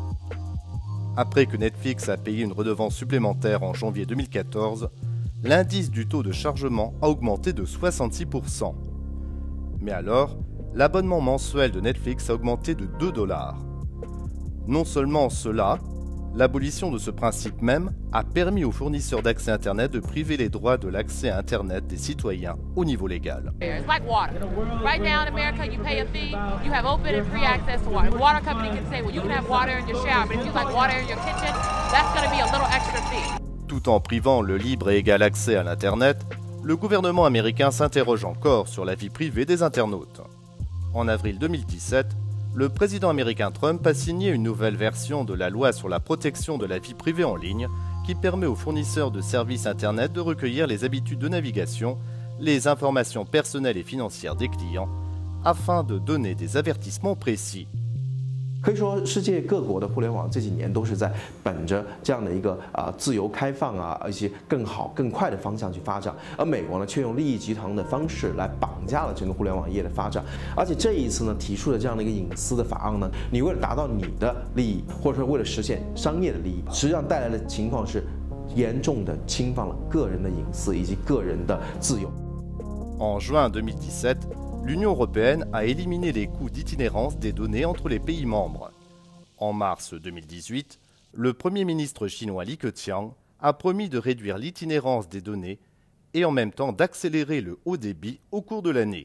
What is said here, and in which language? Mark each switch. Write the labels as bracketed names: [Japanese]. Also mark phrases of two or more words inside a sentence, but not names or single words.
[French] Après que Netflix a payé une redevance supplémentaire en janvier 2014, l'indice du taux de chargement a augmenté de 66%. Mais alors, l'abonnement mensuel de Netflix a augmenté de 2 $. Non seulement cela, l'abolition de ce principe même a permis aux fournisseurs d'accès Internet de priver les droits de l'accès à Internet des citoyens au niveau légal. [English] It's like water. Right now in America, you pay a fee, you have open and free access to water. The water company can say, well, you can have water in your shower, but if you like water in your kitchen, that's going to be a little extra fee. [French] Tout en privant le libre et égal accès à l'Internet, le gouvernement américain s'interroge encore sur la vie privée des internautes. En avril 2017, le président américain Trump a signé une nouvelle version de la loi sur la protection de la vie privée en ligne qui permet aux fournisseurs de services Internet de recueillir les habitudes de navigation, les informations personnelles et financières des clients, afin de donner des avertissements précis. [Chinese] 可以说，世界各国的互联网这几年都是在本着这样的一个自由开放一些更好更快的方向去发展，而美国呢却用利益集团的方式来绑架了整个互联网业的发展。而且这一次呢提出的这样的一个隐私的法案呢，你为了达到你的利益，或者说为了实现商业的利益，实际上带来的情况是严重的侵犯了个人的隐私以及个人的自由。 [French] En juin 2017, l'Union européenne a éliminé les coûts d'itinérance des données entre les pays membres. En mars 2018, le Premier ministre chinois Li Keqiang a promis de réduire l'itinérance des données et en même temps d'accélérer le haut débit au cours de l'année.